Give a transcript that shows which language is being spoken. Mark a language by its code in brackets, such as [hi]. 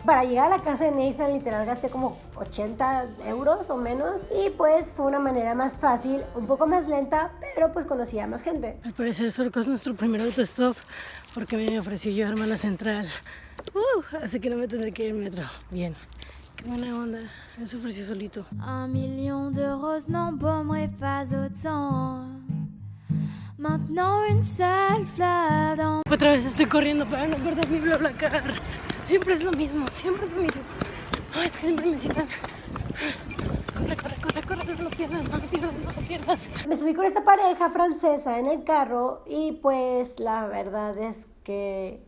[es] Para llegar a la casa de Nathan literal gasté como 80 euros o menos y pues fue una manera más fácil, un poco más lenta, pero pues conocía a más gente. Al parecer Surco es nuestro primer autostop porque me ofreció llevarme a la central. Así que no me tendré que ir en metro. Bien. Qué buena onda. Él se ofreció solito. [fr] 1 million de roses n'embaumerait pas autant. Maintenant une seule fleur dans... [es] Otra vez estoy corriendo para no perder mi BlaBlaCar. Siempre es lo mismo, siempre es lo mismo. Es que siempre me citan. Corre, corre, corre, corre, no lo pierdas, no lo pierdas, no lo pierdas. Me subí con esta pareja francesa en el carro y pues la verdad es que...